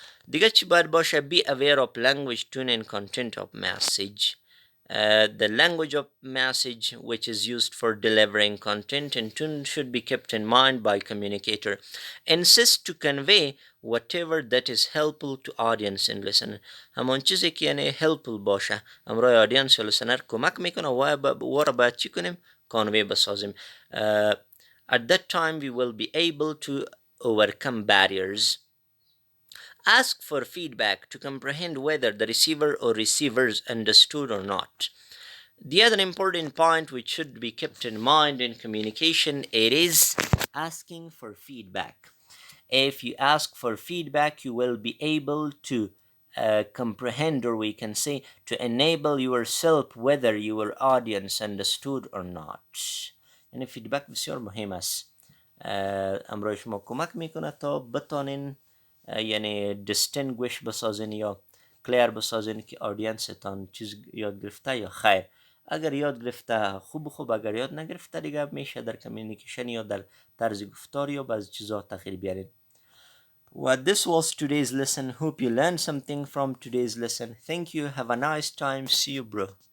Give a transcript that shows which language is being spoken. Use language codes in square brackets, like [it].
[fa] دیگه چی باید باشه؟ [en] be aware of language, tone and content of message. The language of message which is used for delivering content and tone should be kept in mind by communicator. Insist to convey whatever that is helpful to audience and listener. [fa] همون چیزی که یعنی helpful باشه امروی audience و listener کمک میکنه و باید چی کنیم؟ convey بسازیم. [en] At that time we will be able to overcome barriers. Ask for feedback to comprehend whether the receiver or receivers understood or not. The other important point which should be kept in mind in communication, it is asking for feedback. If you ask for feedback, you will be able to comprehend, or we can say to enable yourself whether your audience understood or not. [fa] یعنی فیدبک بسیار مهم است. امروز شما کمک میکنه تا بتانین یعنی distinguish بسازین یا کلیر بسازین که آدینستان چیز یاد گرفته یا خیر. اگر یاد گرفته خوب، اگر یاد نگرفته دیگه میشه در کمیونیکیشن یا در طرز گفتار یا بعضی چیزا تغییر بیارین. [en] Well, this was today's lesson. Hope you learned something from today's lesson. Thank you. Have a nice time. See you, bro.